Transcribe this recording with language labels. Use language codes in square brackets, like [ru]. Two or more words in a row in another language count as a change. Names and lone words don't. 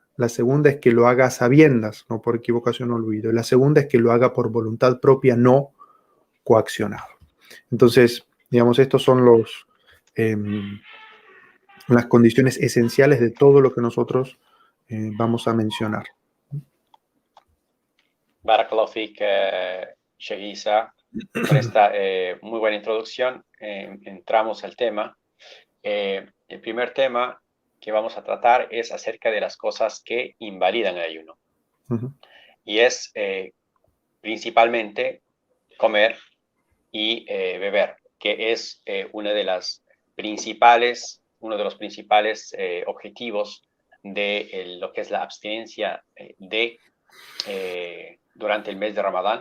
[es] La segunda es que lo haga a sabiendas, no por equivocación o olvido. Y la segunda es que lo haga por voluntad propia, no coaccionado. Entonces, digamos, estos son eh, las condiciones esenciales de todo lo que nosotros vamos a mencionar. [ar] بارك الله فيك, [es] Sheikh Isa, por esta muy buena introducción. Entramos al tema. El primer tema que vamos a tratar es acerca de las cosas que invalidan el ayuno. Y es principalmente comer y beber, que es uno de los principales objetivos de lo que es la abstinencia durante el mes de Ramadán.